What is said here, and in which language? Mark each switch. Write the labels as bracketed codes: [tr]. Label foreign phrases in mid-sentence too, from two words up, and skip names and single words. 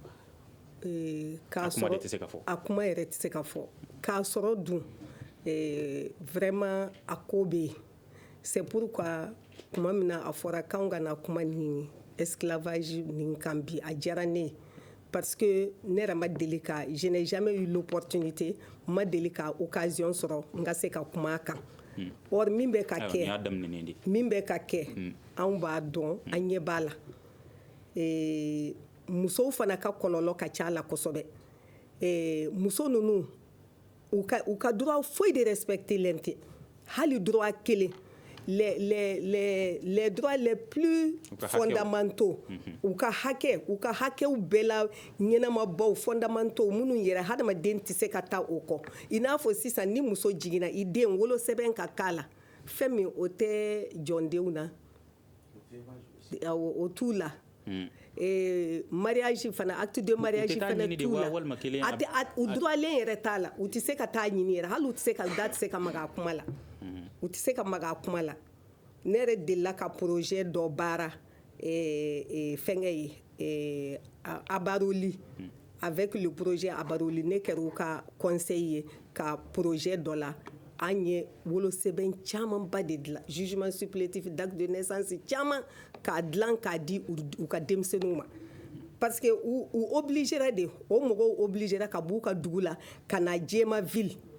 [bm] a kuma yɛrɛ tɛ se ka fɔ k'a sɔrɔ dun vraiment a ko bɛ yen [fr] c'est pourquoi [bm] kuma min na a fɔra k'anw ka na kuma nin esclavage nin kan bi a diyara ne ye parce que ne yɛrɛ ma deli ka [fr] je n'ai jamais eu l'opportunité [bm] ma deli ka occasion sɔrɔ n ka se ka kuma a kan or min bɛ ka kɛ anw b'a dɔn an ɲɛ b'a la musow fana ka kɔlɔlɔ ka ca a la kosɛbɛ muso ninnu u ka droit foyi de respectelen tɛ hali droit kelen [fr] les droits les plus fondamentaux [bm] u ka hakɛw bɛɛ la ɲɛnamabaw fondamentaux minnu yɛrɛ hadamaden tɛ se ka taa o kɔ i n'a fɔ sisan ni muso jiginna i den wolosɛbɛn ka k'a la fɛn min o tɛ jɔndenw na o t'u la mariage fana [fr] acte de mariage [bm] fana t'u la u droitlen yɛrɛ t'a la u tɛ se ka taa ɲini yɛrɛ hali u tɛ se ka da tɛ se ka maga a kuma la u tɛ se ka maga a kuma la ne yɛrɛ delila ka projet dɔ baara fɛngɛ ye Abaroli [fr] avec le projet Abaroli [bm] ne kɛra u ka conseil ye ka projet dɔ la an ye wolosɛbɛn camanba de dilan [fr] jugement supplétif d'acte de naissance [bm] caman k'a dilan k'a di u ka denmisɛnninw ma parce que u obligera de o mɔgɔw obligera ka b'u ka dugu la ka na Jema ville